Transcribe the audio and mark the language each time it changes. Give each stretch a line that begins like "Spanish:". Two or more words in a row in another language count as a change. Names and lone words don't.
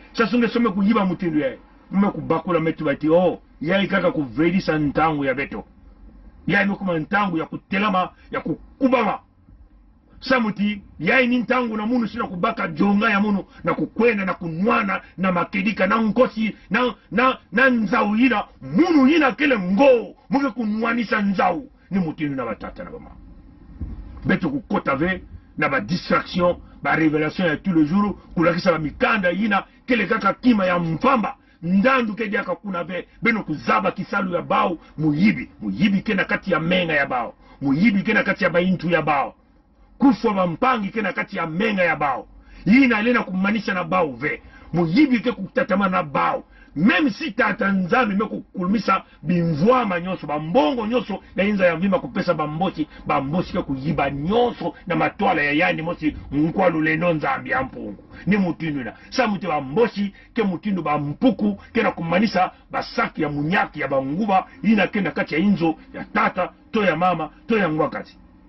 Kongo: sasunge some kuyiba mutindu yae mume kubakula metu bati yae kaka kuvedisa ntangu ya beto yae mekuma ntangu ya kutelama ya kukubama samuti yai nintangu na munu sina kubaka jonga ya munu na kukwena na kunwana na makedika na nkosi na nzau yina munu yina kele ngo muke kunwanisa nzau ni mutinu na batata na bama beto kukota ve na ba distraction ba révélation ya
French: tout le jour
Kongo: kulakisa ba mikanda yina kele kaka kima ya mfamba ndandu kedia kakuna ve beno kuzaba kisalu ya bao muyibi kena kati ya menga ya bao muyibi kena kati ya baintu ya bao kufwa bampangi kena kati ya menga ya bao yina lena kumanisha na bao ve muyibi ke kutatama na bao
French: même si
Kongo: tata nzambe me kukulumisa bimvwama nyonso bambongo nyonso ya inza ya vima kupesa bambosi ke kuyiba nyonso na matwala ya yandi mosi nkwalu leno nzambi ya mpungu ni mutinu na sa muti bambosi ke mutinu bampuku kena kumanisa basaki ya munyaki ya banguba yina kena kati ya inzo ya tata to ya mama to ya ngwakati